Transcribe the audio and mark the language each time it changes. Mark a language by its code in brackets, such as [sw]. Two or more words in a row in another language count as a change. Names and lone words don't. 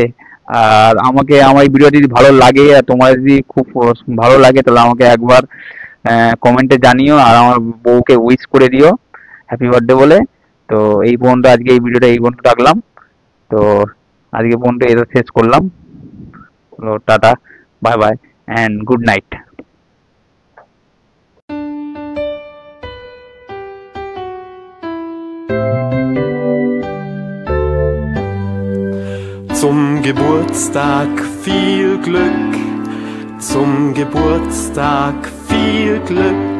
[bn] আর আমার এই ভিডিও যদি ভালো লাগে আর তোমার যদি খুব ভালো লাগে, তাহলে আমাকে একবার কমেন্টে জানিও, আর আমার বউকে উইশ করে দিও [en] happy birthday [bn] বলে। তো এই পর্যন্ত আজকে এই ভিডিওটা এই পর্যন্ত রাখলাম। তো আজকে পর্যন্ত এটা শেষ করলাম। টাটা, [en] bye bye and good night. [de] Zum Geburtstag viel Glück, zum Geburtstag viel Glück,